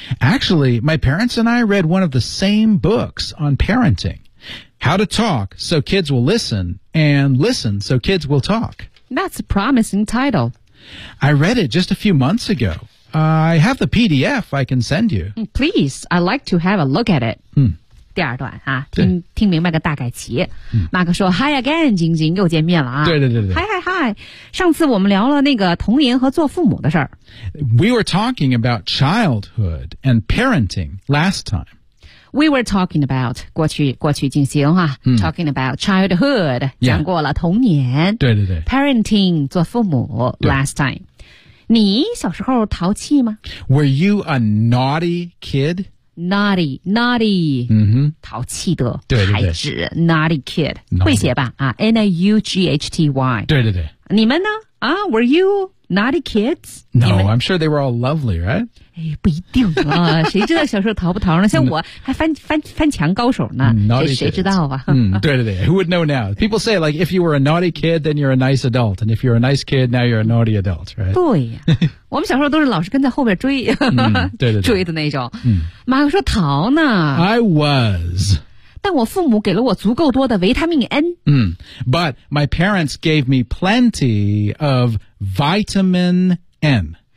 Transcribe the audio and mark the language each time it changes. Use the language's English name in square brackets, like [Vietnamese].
[English] Actually, my parents and I read one of the same books on parenting. How to Talk So Kids Will Listen and Listen So Kids Will Talk. That's a promising title. I read it just a few months ago. I have the PDF I can send you. Please, I'd like to have a look at it. [Chinese] 第二段啊，听明白个大概齐。马克说 ： [English] “Hi again， [Chinese] 晶晶，又见面了啊！” 对，嗨，上次我们聊了那个童年和做父母的事儿。 [English] We were talking about childhood and parenting last time. We were talking about [Chinese] 过去进行啊、 [English] talking about childhood、 yeah. [Chinese] 讲过了童年，对，parenting 做父母 [English] last time。 [Chinese] 你小时候淘气吗 [English] ？Were you a naughty kid？ Naughty, [Chinese] 淘气的孩子 [English] ，naughty kid， naughty. [Chinese] 会写吧？啊 ，N-A-U-G-H-T-Y。对。你们呢？啊 [English] ，Were you naughty kids？ No, I'm sure they were all lovely, right？ [Chinese] 哎，不一定啊，谁知道小时候淘不淘呢？像我还翻墙高手呢， [English] naughty、 [Chinese] 谁知道啊？ [English] 对。Who would know now? People say like if you were a naughty kid, then you're a nice adult, and if you're a nice kid, now you're a naughty adult, right？ [Chinese] 对呀、啊。我们小时候都是老是跟在后面追，对，追的那种。马克说逃呢 [English] ，I was， [Chinese] 但我父母给了我足够多的维他命 N。 [English] But my parents gave me plenty of vitamin N。